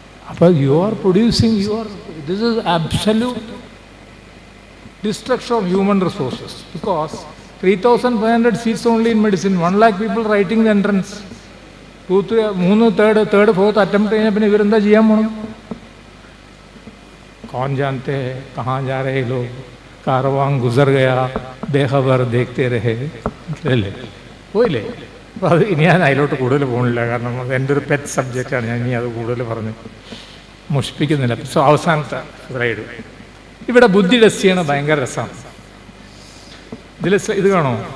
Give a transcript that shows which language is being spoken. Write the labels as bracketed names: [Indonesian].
[English] അപ്പോൾ you are producing, this is absolute destruction of human resources, because 3,500 seats only in medicine, 1 lakh people writing the entrance, 2, 3, third, fourth attempt [Malayalam] കഴിഞ്ഞാൽ പിന്നെ ഇവരെന്താ ചെയ്യാൻ പോകണം? [Hindi] कौन जानते हैं कहाँ जा रहे लोग, कारवां गुजर गया बेखबर देखते रहे. [Malayalam] അല്ലേ പോയില്ലേ? അപ്പോൾ അത് ഇനി ഞാൻ അതിലോട്ട് കൂടുതൽ പോകുന്നില്ല, കാരണം എൻ്റെ ഒരു പെറ്റ് സബ്ജക്റ്റാണ്. ഞാൻ ഇനി അത് കൂടുതൽ പറഞ്ഞ് മുഷിപ്പിക്കുന്നില്ല. സോ അവസാനത്തെ സ്ലൈഡ്, ഇവിടെ ബുദ്ധി ടെസ്റ്റ് ചെയ്യണ ഭയങ്കര രസമാണ്. ഇത് കാണോ?